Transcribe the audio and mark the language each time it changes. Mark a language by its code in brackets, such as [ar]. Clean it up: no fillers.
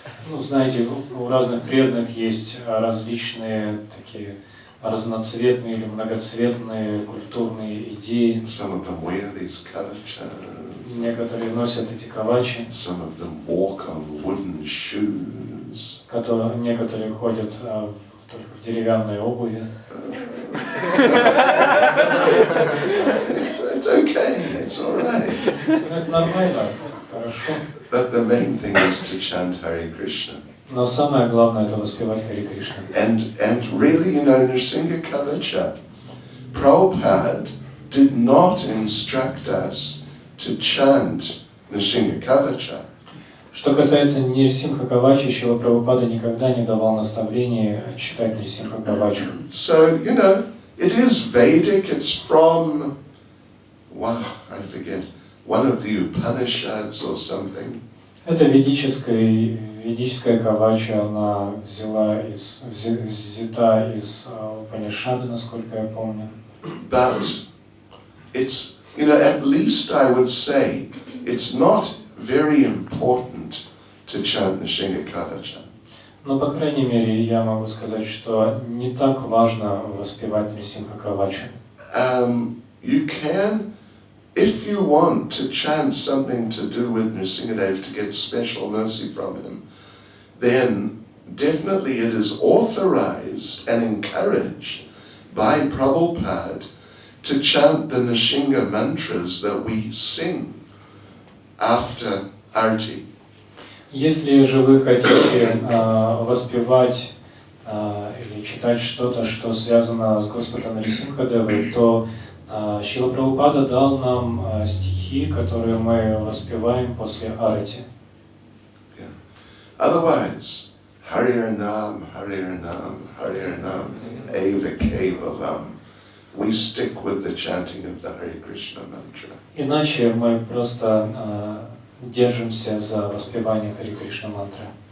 [ru] Ну, знаете, у разных преданных есть различные такие разноцветные или многоцветные культурные идеи. [en] Some of them wear these kavachas. [ru] Некоторые носят эти кавачи. [en] Some of them walk on wooden shoes. [ru] Некоторые ходят только в деревянной обуви. [en] It's okay, it's all right. [ru] Это нормально, хорошо. [en] But the main thing is to chant Hare Krishna. [ru] Но самое главное это воспевать Харе Кришна. [en] And really, Nrsimha Kavacha, Prabhupada did not instruct us to chant Nrsimha Kavacha. [ru] Что касается Нрсимха Кавачи, Шрила Прабхупада никогда не давал наставления читать Нрсимха Кавачу. [en] So, it is Vedic, it's from, I forget, one of the Upanishads or something. [ru] Это ведическая кавача, она взята из Упанишады, насколько я помню. [en] But it's, at least I would say, it's not very important to chant Nrsimha Kavacha. [ru] Но, по крайней мере, я могу сказать, что не так важно воспевать Нрсимха Кавачу. [en] You can, if you want to chant something to do with Nrsimhadev to get special mercy from him, then definitely it is authorized and encouraged by Prabhupada to chant the Nrsimha mantras that we sing after Arti. [ru] Если же вы хотите воспевать или читать что-то, что связано с Господом Нрсимхадевой, то Шрила Прабхупада дал нам стихи, которые мы воспеваем после арати. [en] Yeah. Otherwise, [sa] Hare Nam, Hare Nam, Hare Nam, Eva Kevalam. [en] We stick with the chanting of the Hare Krishna mantra. [ru] Иначе мы просто держимся за воспевание Харе Кришна мантры.